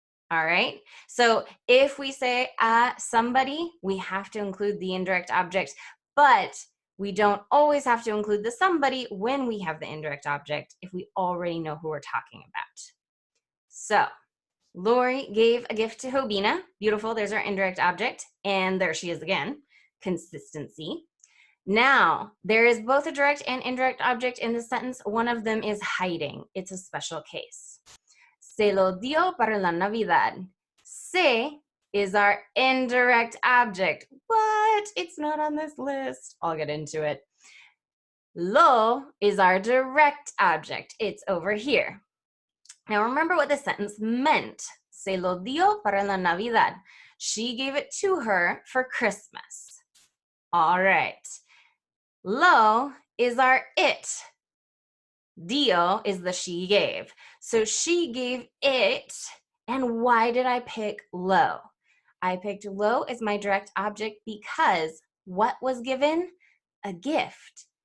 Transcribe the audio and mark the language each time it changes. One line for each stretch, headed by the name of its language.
English: All right, so if we say somebody, we have to include the indirect object, but we don't always have to include the somebody when we have the indirect object if we already know who we're talking about. So Lori gave a gift to Hobina. Beautiful, there's our indirect object, and there she is again, consistency. Now, there is both a direct and indirect object in this sentence. One of them is hiding. It's a special case.
Spanish: Se lo dio para la Navidad.
English: Se is our indirect object, but it's not on this list. I'll get into it. Lo is our direct object. It's over here. Now remember what this sentence meant.
Spanish: Se lo dio para la Navidad.
English: She gave it to her for Christmas. All right. Lo is our it. Dio is the she gave. So she gave it. And why did I pick lo? I picked lo as my direct object because what was given? A gift.